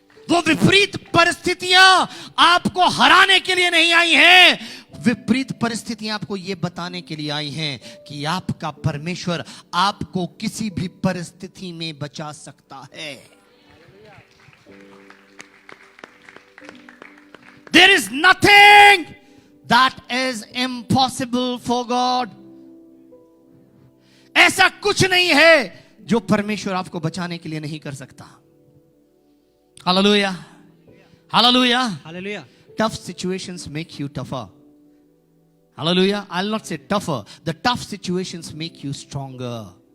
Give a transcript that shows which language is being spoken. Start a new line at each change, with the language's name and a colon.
Hindi: वो विपरीत परिस्थितियां आपको हराने के लिए नहीं आई हैं, विपरीत परिस्थितियां आपको यह बताने के लिए आई हैं कि आपका परमेश्वर आपको किसी भी परिस्थिति में बचा सकता है।
English: There is nothing that is impossible for God.
Hindi: ऐसा कुछ नहीं है जो परमेश्वर आपको बचाने के लिए नहीं कर सकता। Hallelujah, hallelujah, hallelujah.
English: Tough situations make you tougher. Hallelujah. I'll not say tougher. The tough situations make you stronger.